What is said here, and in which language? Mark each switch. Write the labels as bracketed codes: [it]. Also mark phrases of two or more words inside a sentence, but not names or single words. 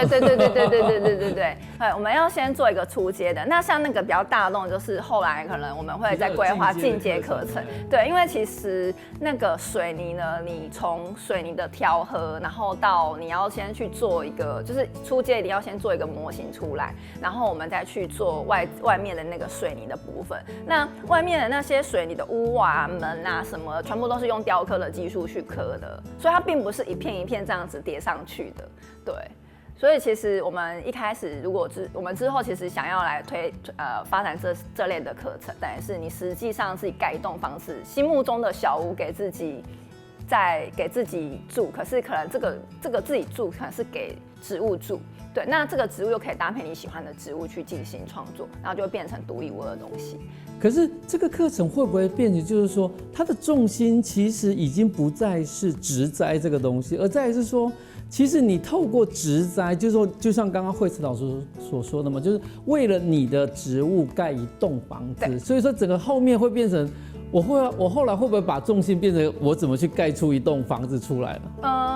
[zh] 對，我們要先做一個初階的。那像那個比較大眾，就是後來可能我們會再規劃進階課程。對，因為其實那個水泥呢，你從水泥的調和，然後到你要先去做一個，就是初階你要先做一個模型出來，然後我們再去做外面的那個水泥的部分。那外面的那些水泥的屋啊、門啊什麼的，全部都是用雕刻的技術去刻的，所以它並不是一片一片這樣子疊上去的，對。所以其實我們一開始，如果我們之後其實想要來發展這類的課程，但是你實際上自己蓋一棟房子，心目中的小屋給自己住，可是可能這個自己住可能是給植物住，對，那這個植物又可以搭配你喜歡的植物去進行創作，然後就會變成獨一無二的東西。可是這個課程會不會變成，就是說它的重心其實已經不再是植栽這個東西，而在於是說其实你透过植栽，就是说，就像刚刚惠慈老师所说的嘛，就是为了你的植物盖一栋房子，所以说整个后面会变成。我后来会不会把重心变成我怎么去盖出一栋房子出来了？